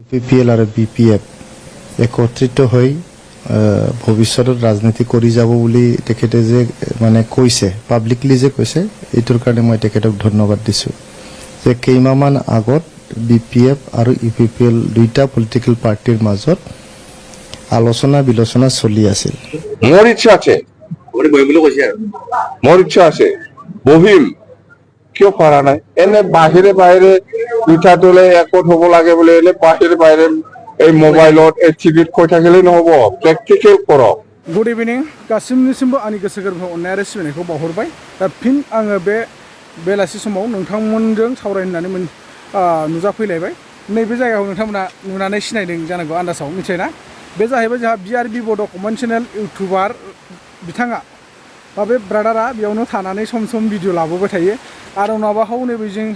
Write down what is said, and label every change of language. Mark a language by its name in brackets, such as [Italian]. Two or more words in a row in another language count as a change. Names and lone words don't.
[Assamese] UPPL और BPF একত্রিত হই ভবিষ্যতৰ ৰাজনীতি কৰি যাব বুলি তেখেতে যে মানে কৈছে পাব্লিকলি যে কৈছে এইটোৰ কাৰণে মই তেখেতক ধন্যবাদ দিছো যে কেইমাহমান আগত BPF আৰু UPPL দুইটা [English] political partyৰ [Assamese] মাজত আলোচনা বিলোচনা চলি আছিল মোৰ ইচ্ছা আছে বহিম কিয় পাৰা নাই এনে বাহিৰে বাহিৰে দুটা দলে একত হ'ব লাগে বুলি এনে বাহিৰে বাহিৰে এই মোবাইলত টিভিত কৈ থাকিলে নহব প্ৰেক্টিকেল কৰক [English] good evening [Bodo] गासिमनिसिमबो आंनि गोसो गोरबोआव अननाय आरो सिबिनायखौ बावहरबाय दा फिन आङो बे बेलासि समाव नोंथांमोनजों सावरायनानै नुजाफैलायबाय नैबे जायगायाव नोंथांमोना नुनानै सिनायदों जानांगौ आन्दासाव मिथिबायना बे जाहैबाय जोंहा BRB बड' कमेन्ट चेनेल इउटुबार बिथाङा बा बे ब्रादारा बेयावनो थानानै [English] some some video [Bodo] लाबोबाय थायो आरो नङाबा नैबेजोंहाय